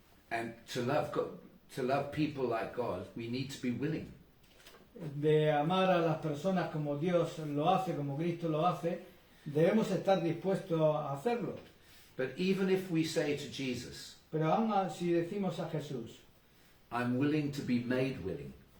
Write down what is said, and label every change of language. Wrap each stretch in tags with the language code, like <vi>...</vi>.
<en>and to love people like God, we need to be willing.</en> <es>de amar a las personas como Dios lo hace, como Cristo lo hace. Debemos estar dispuestos a hacerlo.</es> <en>But even if we say to Jesus,</en> <es>Pero aún si decimos a Jesús,</es> <en>I'm willing to be made willing,</en>